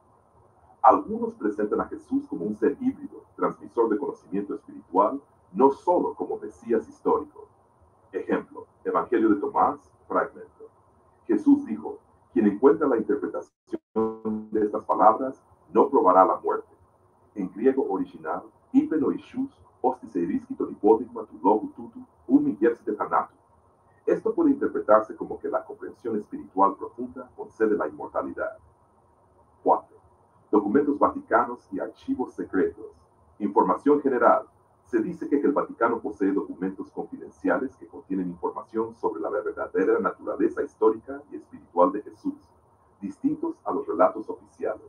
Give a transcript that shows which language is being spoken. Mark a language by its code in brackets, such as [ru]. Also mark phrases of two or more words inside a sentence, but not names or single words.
[es] Algunos presentan a Jesús como un ser híbrido, transmisor de conocimiento espiritual, no solo como Mesías histórico. Ejemplo, Evangelio de Tomás, fragmento. Jesús dijo, quien encuentra la interpretación de estas palabras no probará la muerte. En griego original, [el] είπεν ο Ιησούς, όστις ευρίσκει το υπόδειγμα του λόγου τούτου, ου μη γεύσεται θανάτου. [es] Esto puede interpretarse como que la comprensión espiritual profunda concede la inmortalidad. 4. Documentos vaticanos y archivos secretos. Información general. Se dice que el Vaticano posee documentos confidenciales que contienen información sobre la verdadera naturaleza histórica y espiritual de Jesús, distintos a los relatos oficiales.